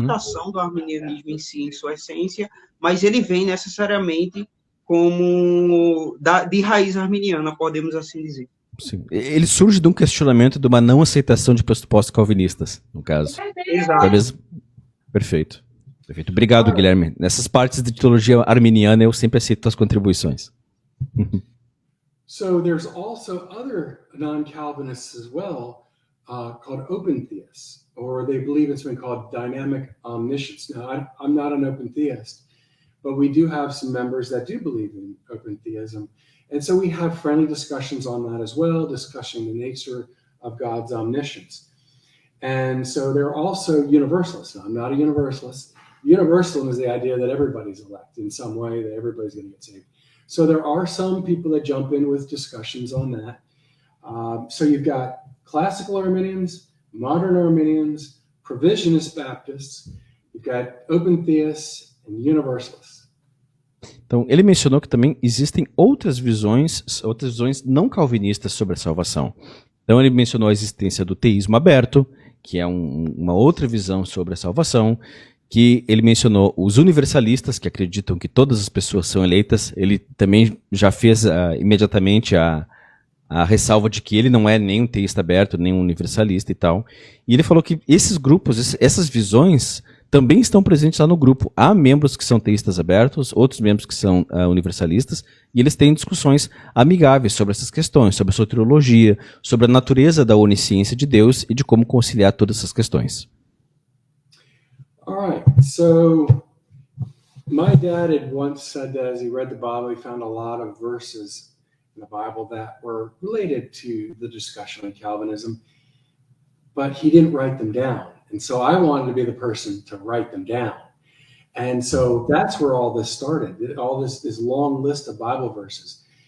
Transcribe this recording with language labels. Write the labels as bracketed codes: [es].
[pt] mutação do arminianismo em si, em sua essência, mas ele vem necessariamente como de raiz arminiana, podemos assim dizer. Sim. Ele surge de um questionamento de uma não aceitação de pressupostos calvinistas, no caso. Exato. Talvez. Perfeito. Perfeito. Obrigado, Guilherme. Nessas partes de teologia arminiana eu sempre aceito as contribuições. [en] So there's also other non-Calvinists as well, called open theists, or they believe it's been called dynamic omniscience. Now, I'm not an open theist, but we do have some members that do believe in open theism. And so we have friendly discussions on that as well, discussing the nature of God's omniscience. And so they're also universalists. Now, I'm not a universalist. Universalism is the idea that everybody's elect in some way, that everybody's going to get saved. So there are some people that jump in with discussions on that. So you've got classical Arminians, modern Arminians, provisionist Baptists, you've got open theists, and universalists. [pt] Então, ele mencionou que também existem outras visões não calvinistas sobre a salvação. Então, ele mencionou a existência do teísmo aberto, que é uma outra visão sobre a salvação, que ele mencionou os universalistas, que acreditam que todas as pessoas são eleitas. Ele também já fez imediatamente a ressalva de que ele não é nem um teísta aberto, nem um universalista e tal. E ele falou que esses grupos, essas visões, também estão presentes lá no grupo. Há membros que são teístas abertos, outros membros que são universalistas, e eles têm discussões amigáveis sobre essas questões, sobre a soteriologia, sobre a natureza da onisciência de Deus e de como conciliar todas essas questões. [en] All right, so my dad had once said that as he read the Bible, he found a lot of verses in the Bible that were related to the discussion on Calvinism, but he didn't write them down. And so I wanted to be the person to write them down. And so that's where all this started, all this long list of Bible verses.